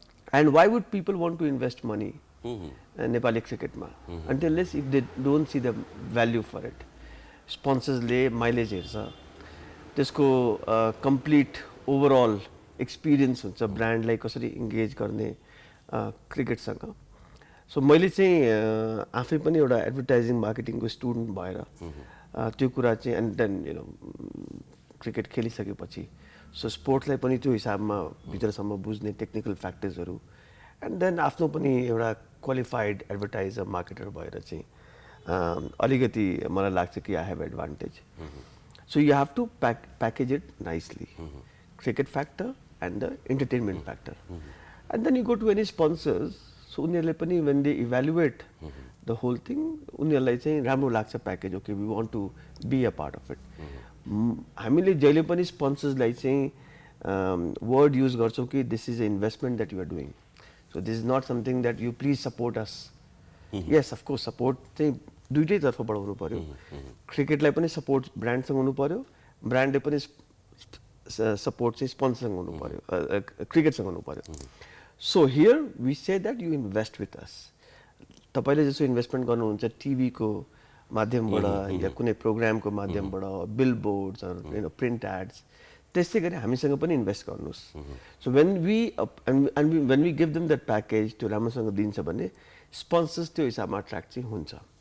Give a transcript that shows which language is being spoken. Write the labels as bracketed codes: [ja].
[en] And why would people want to invest money Nepali cricket ma unless if they don't see the value for it? [ne] Sponsors le mileage hercha, त्यसको complete overall experience हुन्छ, brand लाई कसरी engage गर्ने cricket सँग। So मैले चाहिँ आफै पनि एउटा एडभर्टाइजिङ मार्केटिङको स्टुडेन्ट भएर त्यो कुरा चाहिँ एन्ड देन क्रिकेट खेलिसकेपछि सो स्पोर्ट्सलाई पनि त्यो हिसाबमा भित्रसम्म बुझ्ने टेक्निकल फ्याक्टर्सहरू एन्ड देन आफ्नो पनि एउटा क्वालिफाइड एडभर्टाइजर मार्केटर भएर चाहिँ अलिकति मलाई लाग्छ कि [en] I have advantage. So you have to package it nicely, cricket factor and the entertainment factor, and then you go to any sponsors. So [ne] उनीहरूले पनि [en] when they evaluate the whole thing, [ne] उनीहरूलाई चाहिँ राम्रो लाग्छ package, [en] Okay we want to be a part of it. [ne] हामीले जहिले पनि स्पोन्सर्सलाई चाहिँ वर्ड युज गर्छौँ कि [en] This is a investment that you are doing, so this is not something that you please support us. [ne] Yes of course support चाहिँ दुइटै तर्फबाट हुनु पऱ्यो, क्रिकेटलाई पनि सपोर्ट ब्रान्डसँग हुनु पऱ्यो, ब्रान्डले पनि सपोर्ट चाहिँ स्पोन्सरसँग हुनु पऱ्यो, क्रिकेटसँग हुनु पऱ्यो। [en] So here we say that you invest with us. [ne] तपाईँले जस्तो इन्भेस्टमेन्ट गर्नुहुन्छ टिभीको माध्यमबाट या कुनै प्रोग्रामको माध्यमबाट, बिलबोर्ड्स, प्रिन्ट एड्स, त्यस्तै गरी हामीसँग पनि इन्भेस्ट गर्नुहोस्। [en] so when we give them that package, [ne] त्यो राम्रोसँग दिन्छ भने स्पोन्सर्स त्यो हिसाबमा अट्र्याक्ट चाहिँ हुन्छ।